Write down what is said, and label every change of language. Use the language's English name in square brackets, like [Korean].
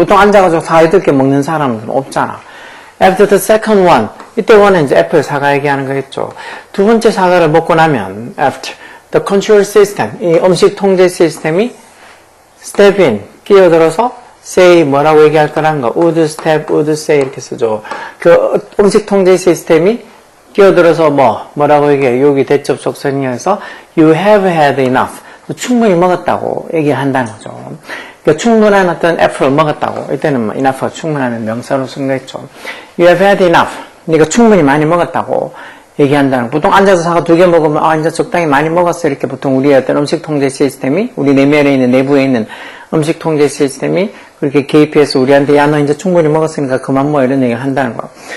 [Korean] 보통 앉아가지고 8개 먹는 사람은 없잖아. [English] After the second one, [Korean] 이때 원은 이제 애플 사과 얘기하는 거겠죠. 두 번째 사과를 먹고 나면, [English] after the control system, [Korean] 이 음식 통제 시스템이 step in, 끼어들어서 say 뭐라고 얘기할 거라는 거. [English] would step, would say [Korean] 이렇게 쓰죠. 그 음식 통제 시스템이 끼어들어서 뭐라고 얘기해요. 여기 대접속선이어서 [English] you have had enough. [Korean] 충분히 먹었다고 얘기한다는 거죠. 그러니까 충분한 어떤 애플을 먹었다고. 이때는 enough가 충분한 명사로 쓴 거겠죠. [English] You have had enough. [Korean] 네가 충분히 많이 먹었다고 얘기한다는 거. 보통 앉아서 사과 2개 먹으면 이제 적당히 많이 먹었어. 이렇게 보통 우리의 어떤 음식 통제 시스템이 우리 내부에 있는 음식 통제 시스템이 그렇게 개입해서 우리한테 너 이제 충분히 먹었으니까 그만 이런 얘기를 한다는 거.